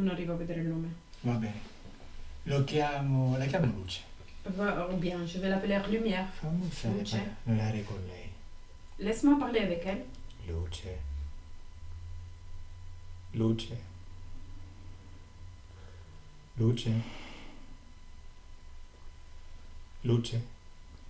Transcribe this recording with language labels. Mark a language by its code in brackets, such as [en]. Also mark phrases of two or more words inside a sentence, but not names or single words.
[it] Non arrivo a vedere il nome. Va bene. La chiamo Luce. [fr] Va bien, je vais l'appeler Lumière. [it] Fammi Luce. parlare con lei. [fr] Laisse-moi parler avec elle. Luce. Luce. Luce. Luce.